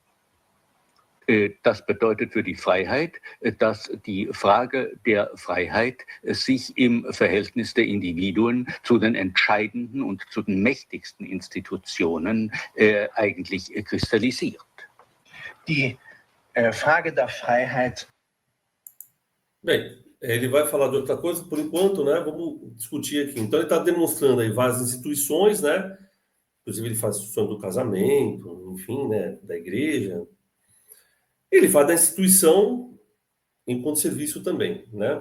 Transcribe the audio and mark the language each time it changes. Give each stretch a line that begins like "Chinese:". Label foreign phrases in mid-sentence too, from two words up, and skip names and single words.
German: Das bedeutet für die Freiheit, dass die Frage der Freiheit sich im Verhältnis der Individuen zu den entscheidenden und zu den mächtigsten Institutionen eigentlich kristallisiert. Die Frage da Freiheit.
Portuguese: Bem, ele vai falar de outra coisa, por enquanto, né? Vamos discutir aqui. Então, ele está demonstrando aí várias instituições, né? Inclusive, ele faz a instituição do casamento, enfim, né? Da igreja. Ele fala da instituição enquanto serviço também, né?